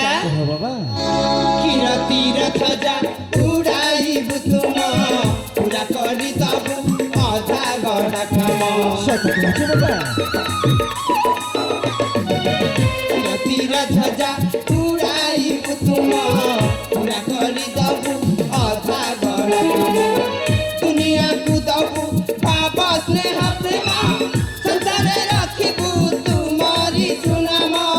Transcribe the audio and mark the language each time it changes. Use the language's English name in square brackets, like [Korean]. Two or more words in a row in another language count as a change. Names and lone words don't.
[Odia] ହଁ ବାବା କିରତି ଧ୍ୱଜା ଉଡ଼ାଇବୁ ତୁମ ପୂରା କରି ଦବୁ ଅଧା ଗଡ଼ା କାମ ସତ କହୁଛ ବାବା କିରତି ଧ୍ୱଜା ଉଡ଼ାଇବୁ ତୁମ ପୂରା କରି ଦବୁ ଅଧା ଗଡ଼ା କାମ ଦୁନିଆ କୋ ଦବୁ ବାବା ସ୍ନେହ ପ୍ରେମ ସଂସାର ରଖିବୁ ତୁମରି ସୁନାମ